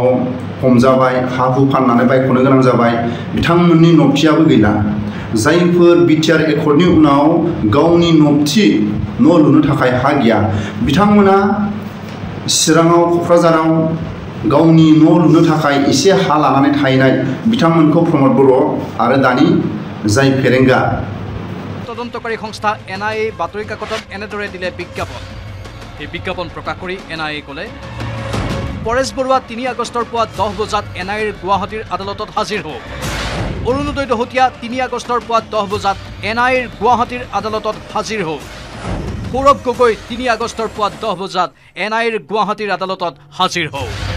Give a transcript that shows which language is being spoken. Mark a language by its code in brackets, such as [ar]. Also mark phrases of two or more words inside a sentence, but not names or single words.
[brx] हमजाबाय हा हु फाननानै बायख'नो गोनां जाबाय बिथांमोननि नबथियाबो गैला जायफोर बिटिआर एकर्डनि उनाव गावनि नबथि न' लुनो थाखाय हा गैया बिथांमोना चिराङाव क'क्राझाराव गावनि न' लुनो थाखाय एसे हा लानानै थाहैनाय बिथांमोनखौ प्रमद बर' आरो दानि जाय फेरेंगा [as] তদন্তকাৰী সংস্থা এনআইএ বাতৰি কাকতত এনেদৰে দিলে বিজ্ঞাপন এই বিজ্ঞাপন প্ৰকাশ কৰি এনআইএ ক'লে পৰেশ বৰুৱা 3 আগষ্টৰ পুৱা 10 বজাত এনআইএৰ গুৱাহাটীৰ আদালতত হাজিৰ হওক অৰুণোদয় দহোটীয়া 3 আগষ্টৰ পুৱা 10 বজাত এনআইএৰ গুৱাহাটীৰ আদালতত হাজিৰ হওক সৌৰভ গগৈ 3 আগষ্টৰ পুৱা 10 বজাত এনআইএৰ গুৱাহাটীৰ আদালতত হাজিৰ হওক